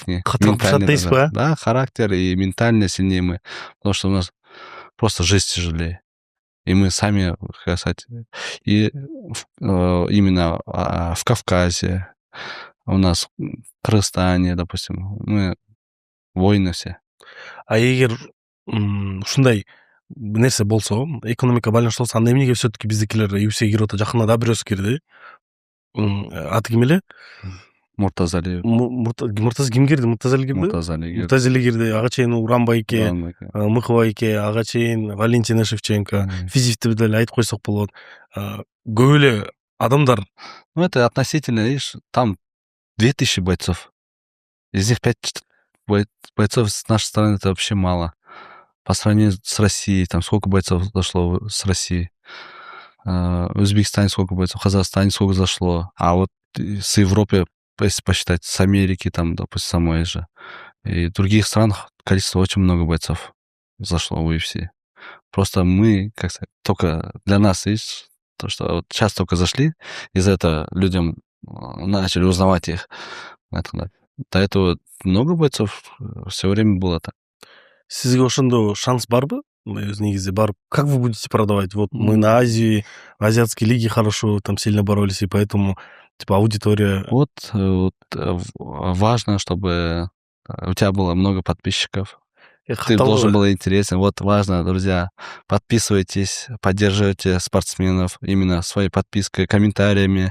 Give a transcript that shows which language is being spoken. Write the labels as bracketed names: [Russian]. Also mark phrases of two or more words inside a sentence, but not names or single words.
[Russian] Да, характер и ментально сильнее мы. Потому что у нас просто жизнь тяжелее. И мы сами, как сказать, и именно в Кавказе, у нас в Кыргызстане, допустим, мы воины все. [Kyrgyz] А егер ушундай нерсе болсо, экономика байланыштуу болсо, анда эмнеге все-таки биздикилер UFC'ге кирип атат? Жакында да бирөөсү кирди. Аты ким эле? Муртазалиев. Муртаза ким кирди? Муртазали кирди? Муртазали кирди. Ага чейин Уран байке, Мыхы байке, ага чейин Валентина Шевченко. Физивди деле айтып койсок болот. Көп эле адамдар. [Russian] Ну, это относительно, видишь, там 2000 бойцов. Из них 5 бойцов с нашей стороны это вообще мало. По сравнению с Россией, там сколько бойцов зашло с России. В Узбекистане сколько бойцов, в Казахстане сколько зашло. А вот с Европы, если посчитать, с Америки, там, допустим, самой же. И в других странах количество очень много бойцов зашло в UFC. Просто мы, как сказать, только для нас, видишь, то, что вот сейчас только зашли, из-за этого людям начали узнавать их. До этого много бойцов все время было так. [Kyrgyz] Сизге ошондо шанс барбы? Негизи барып, [Russian] как вы будете продавать? Вот мы на Азии, азиатские лиги хорошо там сильно боролись, и поэтому типа аудитория... Вот важно, чтобы у тебя было много подписчиков. Ты должен был интересен. Вот важно, друзья, подписывайтесь, поддерживайте спортсменов именно своей подпиской, комментариями.